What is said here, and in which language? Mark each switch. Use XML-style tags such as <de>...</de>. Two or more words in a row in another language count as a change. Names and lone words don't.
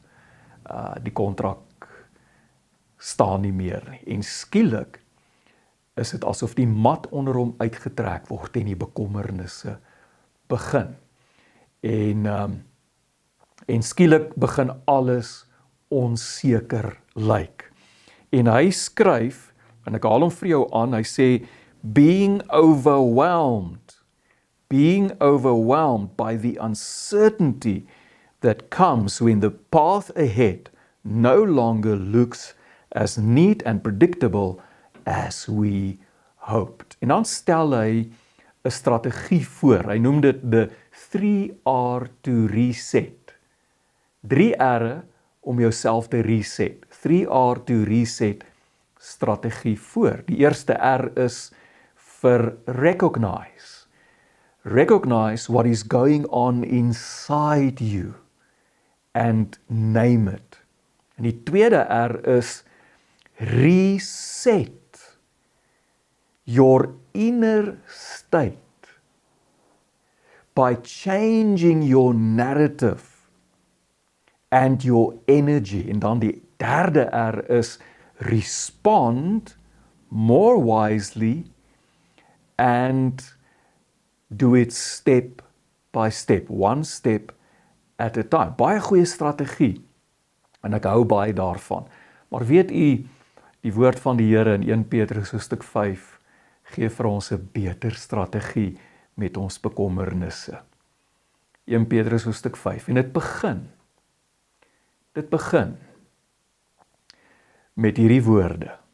<af>Die kontrak staan nie meer nie, en skielik is dit asof die mat onder hom uitgetrek word, en die bekommernisse begin. En skielik begin alles onseker lyk. En hy skryf, en ek haal hom vir jou aan, hy sê,</af> <en>being overwhelmed by the uncertainty that comes when the path ahead no longer looks as neat and predictable as we hoped.</en> <af>En dan stel hy 'n strategie voor. Hy noem dit</af> <en>the 3R to reset.</en> <af>3 R'e om jouself te reset.</af> <en>3R to reset</en> <af>strategie voor. Die eerste R is vir recognize.</af> <en>Recognize what is going on inside you and name it.</en> <af>En die tweede R is</af> <en>reset your inner state by changing your narrative and your energy.</en> <af>En dan die derde R is</af> <en>respond more wisely and do it step by step, one step at a time.</en> <af>Baie goeie strategie, en ek hou baie daarvan. Maar weet u, die woord van die Here in 1 Petrus hoofstuk 5 gee vir ons 'n beter strategie met ons bekommernisse. 1 Petrus hoofstuk 5, en dit begin met hierdie woorde.</af>